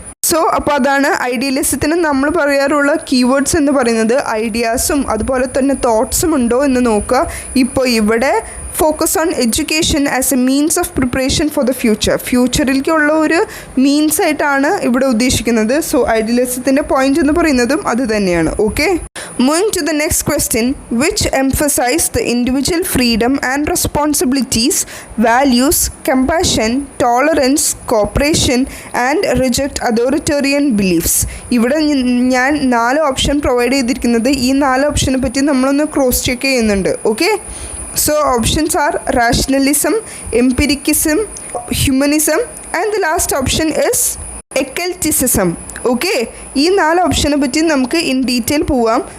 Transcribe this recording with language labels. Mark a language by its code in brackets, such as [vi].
[ml] So അപ്പോൾ അതാണ് ഐഡിയലിസത്തിന് നമ്മൾ പറയാറുള്ള കീവേഡ്സ് എന്ന് പറയുന്നത്. ഐഡിയാസും അതുപോലെ തന്നെ തോട്ട്സും ഉണ്ടോ എന്ന് നോക്കുക. ഇപ്പോൾ ഇവിടെ [en] Focus on education as a means of preparation for the future. [ml] ഫ്യൂച്ചറിലേക്കുള്ള ഒരു മീൻസ് ആയിട്ടാണ് ഇവിടെ ഉദ്ദേശിക്കുന്നത്. സോ ഐഡിയലിസത്തിൻ്റെ പോയിന്റ് എന്ന് പറയുന്നതും അത് തന്നെയാണ്. [en] Okay, moving to the next question, which emphasize the individual freedom and responsibilities, values compassion, tolerance, cooperation and reject authoritarian beliefs. [ml] ഇവിടെ ഞാൻ 4 ഓപ്ഷൻ പ്രൊവൈഡ് ചെയ്തിരിക്കുന്നത്. ഈ 4 ഓപ്ഷനെ പറ്റി നമ്മളൊന്ന് ക്രോസ് ചെക്ക് ചെയ്യുന്നുണ്ട്. [en] Okay, so options are rationalism, empiricism, humanism and the last option is occultism. [ml] Okay, ഈ 4 ഓപ്ഷനെ പറ്റി നമുക്ക് ഇൻ ഡീറ്റെയിൽ പോവാം.